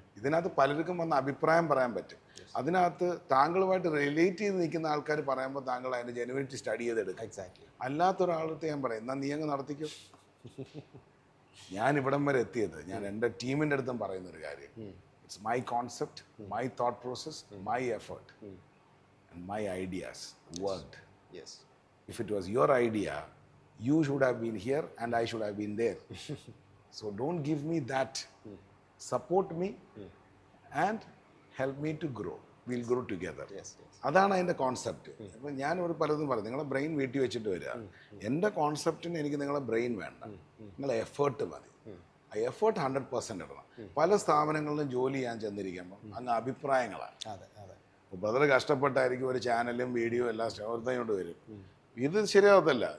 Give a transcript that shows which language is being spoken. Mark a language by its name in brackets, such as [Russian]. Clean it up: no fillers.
[Malayalam] ഇതിനകത്ത് പലർക്കും വന്ന് അഭിപ്രായം പറയാൻ പറ്റും. അതിനകത്ത് താങ്കളുമായിട്ട് റിലേറ്റ് ചെയ്ത് നിൽക്കുന്ന ആൾക്കാർ പറയുമ്പോൾ താങ്കൾ അതിൻ്റെ ജെനുവിനിറ്റി സ്റ്റഡി ചെയ്തെടുക്കും. [English] Exactly. [Malayalam] അല്ലാത്തൊരാളടുത്ത് ഞാൻ പറയും, എന്നാൽ നീ അങ്ങ് നടത്തിക്കോ. ഞാൻ ഇവിടം വരെ എത്തിയത് ഞാൻ എൻ്റെ ടീമിൻ്റെ അടുത്തും പറയുന്നൊരു കാര്യം, [English] It's my concept, my thought process, my effort and my ideas worked. Yes. If it was your idea, you should have been here and I should have been there. So don't give me that. Support me and help me to grow. We'll grow together. Yes, yes. [Malayalam] അതാണ് അതിൻ്റെ concept. അപ്പം ഞാൻ ഒരു പലതും പറയും, നിങ്ങളെ brain വീട്ടിൽ വെച്ചിട്ട് വരിക. എൻ്റെ കോൺസെപ്റ്റിന് എനിക്ക് നിങ്ങളെ ബ്രെയിൻ വേണ്ട, നിങ്ങളെ എഫേർട്ട് മതി. ആ എഫേർട്ട് 100% ഇടണം. പല സ്ഥാപനങ്ങളിലും ജോലി ചെയ്യാൻ ചെന്നിരിക്കുമ്പോൾ അങ്ങ് അഭിപ്രായങ്ങളാണ്. അതെ, അതെ. അപ്പോൾ ബ്രദർ കഷ്ടപ്പെട്ടായിരിക്കും ഒരു ചാനലും വീഡിയോ എല്ലാം കൊണ്ട് വരും. ഇത് ശരിയാവത്തില്ല.